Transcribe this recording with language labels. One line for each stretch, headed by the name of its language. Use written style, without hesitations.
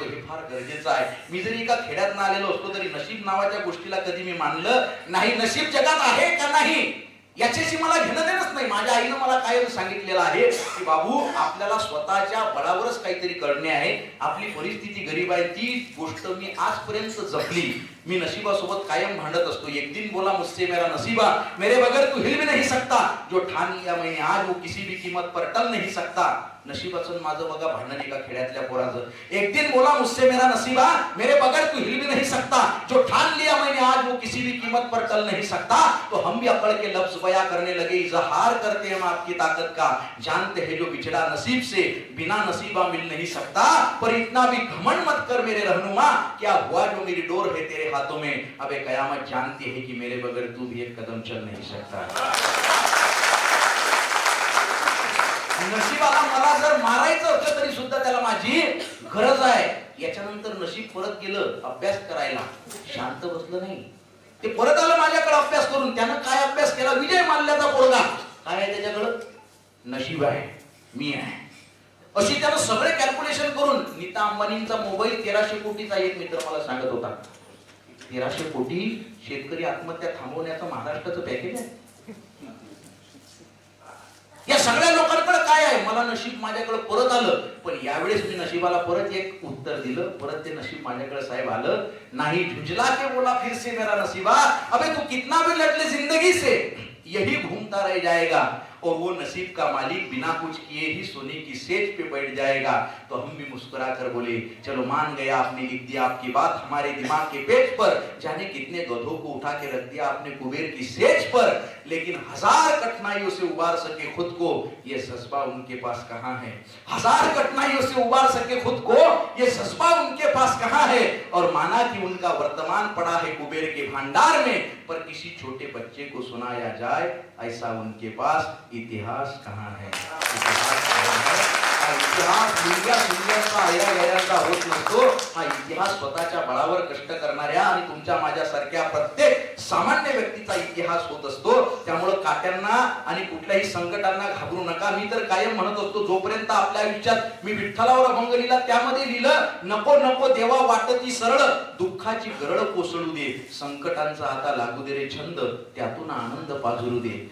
Marathi: हे फार गरजेचं आहे. मी जरी एका खेड्यात आलेलो असतो तरी नशीब नावाच्या गोष्टीला कधी मी मानलं नाही. नशीब जगात आहे का नाही याच्याशी मला घेणं देणंच नाही. माझ्या आईनं मला कायम सांगितलेलं आहे की बाबू, आपल्याला स्वतःच्या बळावरच काहीतरी करणे आहे. आपली परिस्थिती गरीब आहे, ती गोष्ट मी आजपर्यंत जपली. मी नशीबासोबत कायम भांडत असतो.
Hindi: एक दिन बोला मुझसे मेरा नसीबा, मेरे बगैर तू हिल भी नहीं सकता, जो ठान लिया मैंने आज वो किसी भी कीमत पर टल नहीं सकता.
Marathi: नशीबाचं माझं बघा भांडण एका खेड्यातल्या पोराचं.
Hindi: एक दिन बोला मुझसे मेरा नसीबा, मेरे बगैर तू हिल भी नहीं सकता, जो ठान लिया मैंने आज वो किसी भी कीमत पर टल नहीं सकता. तो हम भी अकड़ के लफ्ज बया करने लगे, इजहार करते हैं आपकी ताकत का, जानते हैं जो बिछड़ा नसीब से बिना नसीबा मिल नहीं सकता. पर इतना भी घमंड मत कर मेरे रहनुमा, क्या हुआ जो मेरी डोर है तेरे हाथों में, अबे कयामत जानती है कि मेरे बगैर तू भी एक कदम चल नहीं सकता.
Marathi: नशिबाला मला जर मारायचं होतं तरी सुद्धा त्याला माझी गरज आहे. याच्यानंतर नशीब परत गेलं अभ्यास करायला, शांत बसलं नाही. ते परत आलं माझ्याकडे अभ्यास करून. त्यानं काय अभ्यास केला? विजय माल्याचा पोरगा. काय आहे त्याच्याकडं? नशीब आहे, मी आहे. अशी त्यानं सगळे कॅल्क्युलेशन करून नीता अंबानींचा मोबाईल 1300 कोटीचा एक मित्र मला सांगत होता. 1300 कोटी शेतकरी आत्महत्या थांबवण्याचं महाराष्ट्राचं पॅकेज आहे. या सगळ्या लोकांकडे काय आहे? मला नशीब माझ्याकडे परत आलं. पण यावेळेस मी नशिबाला परत एक उत्तर दिलं. परत ते नशीब माझ्याकडे साहेब आलं नाही.
Hindi: झुंझला के बोला फिर से मेरा नसीबा, अबे तू कितना भी लड़ ले जिंदगी से, यही घूमता रह जाएगा. और वो नसीब का मालिक बिना कुछ किए ही सोने की सेज पे बैठ जाएगा. तो हम भी मुस्कुरा कर बोले चलो मान गया, आपने लिख दिया आपकी बात हमारे दिमाग के पेज पर. जाने कितने गधों को उठा के रख दिया आपने कुबेर की सेज पर. लेकिन 1000 कठिनाइयों से उबार सके खुद को, ये जज्बा उनके पास कहाँ है. 1000 कठिनाइयों से उबार सके खुद को, ये जज्बा उनके पास कहाँ है. और माना कि उनका वर्तमान पड़ा है कुबेर के भंडार में, पर किसी छोटे बच्चे को सुनाया जाए ऐसा उनके पास इतिहास कहाँ है.
Marathi: इतिहास मुलग्या होत नसतो. हा इतिहास स्वतःच्या बळावर कष्ट करणाऱ्या आणि तुमच्या माझ्यासारख्या प्रत्येक सामान्य व्यक्तीचा इतिहास होत असतो. त्यामुळे काट्यांना आणि कुठल्याही संकटांना घाबरू नका. मी तर कायम म्हणत असतो जोपर्यंत आपल्या आयुष्यात मी विठ्ठलावर अभंग लिहिला त्यामध्ये लिहिलं नको नको देवा वाटती सरळ, दुःखाची गरळ कोसळू दे, संकटांचा आता लागू दे रे छंद, त्यातून आनंद पाझरू दे.